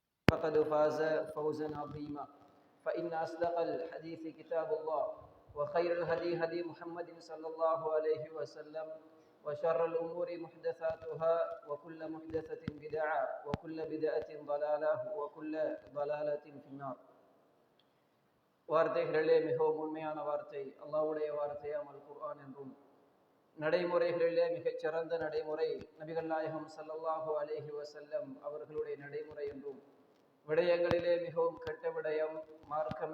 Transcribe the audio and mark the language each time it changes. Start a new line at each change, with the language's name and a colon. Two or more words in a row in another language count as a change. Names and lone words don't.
Arabic: فقد فاز فوزا عظيما فإن أصدق الحديث كتاب الله وخير الهدي هدي محمد صلى الله عليه وسلم وشر الأمور محدثاتها وكل محدثة بدعة وكل بدعة ضلالة وكل ضلالة في النار.
Tamil: வார்த்தைகளிலே மிகவும் உண்மையான வார்த்தை அல்லாஹ்வுடைய வார்த்தையாம் அல் குர்ஆன் என்றும், நடைமுறைகளிலே மிகச் சிறந்த நடைமுறை நபிகள் நாயகம்
Arabic: صلى الله عليه وسلم
Tamil: அவர்களுடைய நடைமுறை என்றும், விடயங்களிலே மிகவும் கெட்ட விடயம் மார்க்கம்